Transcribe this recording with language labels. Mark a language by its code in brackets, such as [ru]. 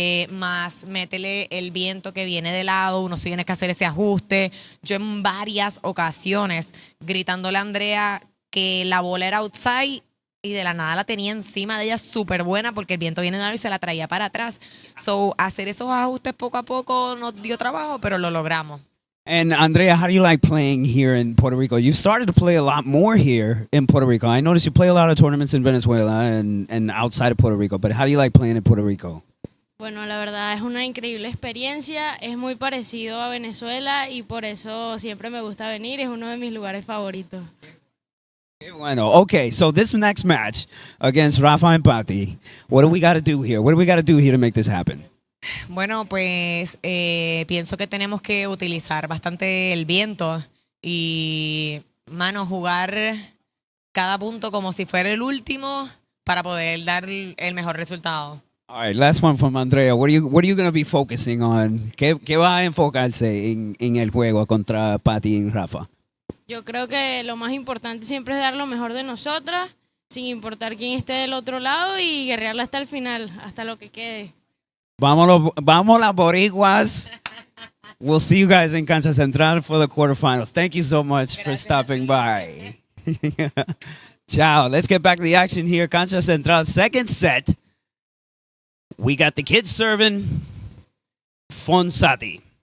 [es] Más métele el viento que viene de lado, uno sí tiene que hacer ese ajuste. Yo en varias ocasiones gritándole a Andrea que la bola era outside y de la nada la tenía encima de ella súper buena porque el viento viene de lado y se la traía para atrás. Hacer esos ajustes poco a poco nos dio trabajo, pero lo logramos. [en] And Andrea, how do you like playing here in Puerto Rico? You started to play a lot more here in Puerto Rico. I noticed you play a lot of tournaments in Venezuela and outside of Puerto Rico, but how do you like playing in Puerto Rico? [es] Bueno, la verdad es una increíble experiencia, es muy parecido a Venezuela y por eso siempre me gusta venir, es uno de mis lugares favoritos. [en] Bueno, okay, so this next match against Rafa and Patti, what do we got to do here? What do we got to do here to make this happen? [es] Bueno, pues pienso que tenemos que utilizar bastante el viento y, jugar cada punto como si fuera el último para poder dar el mejor resultado. [en] All right, last one from Andrea. What are you going to be focusing on? [es] ¿Qué va a enfocarse en el juego contra Patty y Rafa? Yo creo que lo más importante siempre es dar lo mejor de nosotras, sin importar quién esté del otro lado y guerrearla hasta el final, hasta lo que quede. Vamos las boricuas. [en] We'll see you guys in Cancha Central for the quarterfinals. Thank you so much for stopping by. Ciao. Let's get back to the action here. Cancha Central, second set. We got the kids serving. Fonsatti.